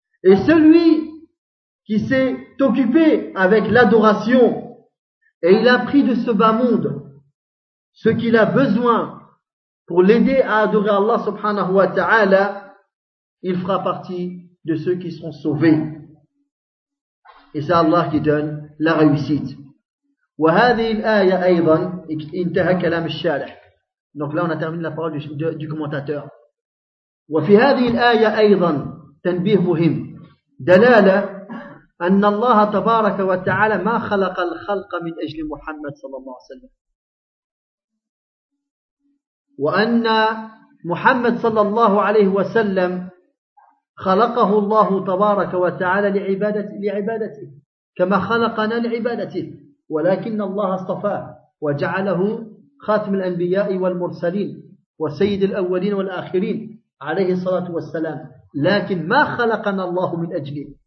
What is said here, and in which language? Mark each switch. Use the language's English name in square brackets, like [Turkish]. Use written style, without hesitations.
[French] Et celui qui s'est occupé avec l'adoration et il a pris de ce bas monde ce qu'il a besoin pour l'aider à adorer Allah subhanahu wa ta'ala, il fera partie de ceux qui seront sauvés. Et c'est Allah qui donne la réussite. [Arabic] وهذه الآية أيضا انتهى كلام الشارح. [French] Donc là on a terminé la parole du commentateur. [Arabic] وفي هذه الآية أيضا تنبيه مهم دلالة أن الله تبارك وتعالى ما خلق الخلق من أجل محمد صلى الله عليه وسلم وأن محمد صلى الله عليه وسلم خلقه الله تبارك وتعالى لعبادته كما خلقنا لعبادته ولكن الله اصطفاه وجعله خاتم الأنبياء والمرسلين وسيد الأولين والآخرين عليه الصلاة والسلام لكن ما خلقنا الله من أجله